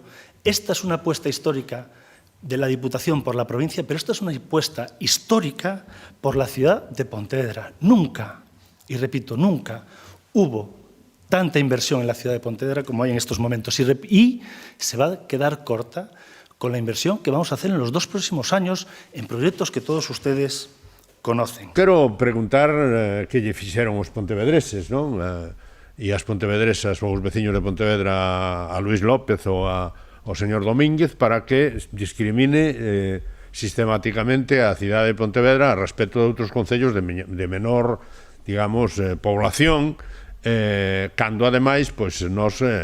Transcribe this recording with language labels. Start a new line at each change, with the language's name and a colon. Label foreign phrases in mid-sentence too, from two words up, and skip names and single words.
Spanish: Esta es una apuesta histórica de la Diputación por la provincia, pero esta es una apuesta histórica por la ciudad de Pontevedra. Nunca, y repito, nunca hubo tanta inversión en la ciudad de Pontevedra como hay en estos momentos. Y se va a quedar corta con la inversión que vamos a hacer en los 2 próximos años en proyectos que todos ustedes conocen.
Galician: Quero preguntar que lle fixeron os pontevedreses, non? E as pontevedresas ou os veciños de Pontevedra a Luís López ou ao señor Domínguez para que discrimine sistemáticamente a cidade de Pontevedra a respecto de outros concellos de menor, digamos, población, cando ademais, pois, nos,